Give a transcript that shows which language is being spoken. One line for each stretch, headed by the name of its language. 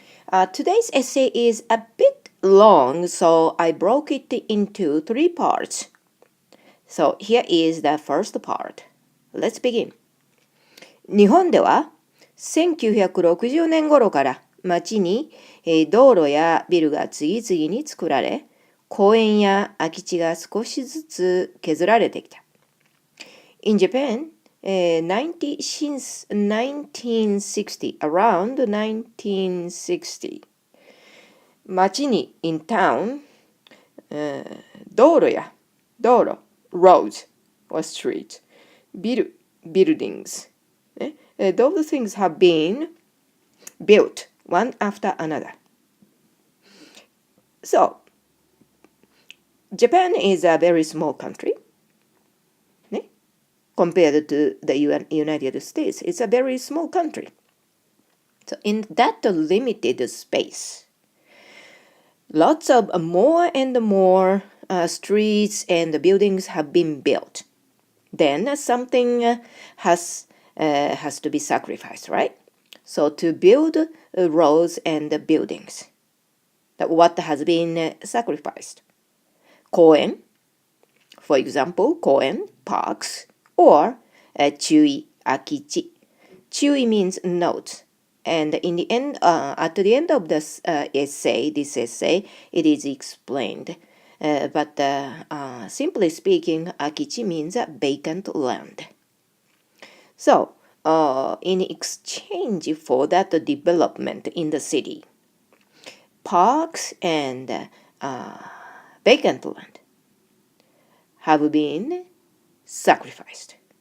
English: Today's essay is a bit long, so I broke it into three parts. So here is the first part. Let's begin.
Japanese: 日本では1960年頃から街に道路やビルが次々に作られ、公園や空き地が少しずつ削られてきた。
English: In Japan, since 1960, around 1960, 街に in town, 道路、roads or street, ビル、buildings, those things have been built one after another. So, Japan is a very small country. Compared to the United States, it's a very small country. So in that limited space, lots of more and more streets and buildings have been built. Then something has to be sacrificed, right? So to build roads and buildings, what has been sacrificed? 公園, for example, 公園, parks, or 注意、空き地. 注意 means note. And in the end, at the end of this essay, it is explained. But simply speaking, 空き地 means vacant land. So, in exchange for that development in the city, parks and vacant land have been sacrificed.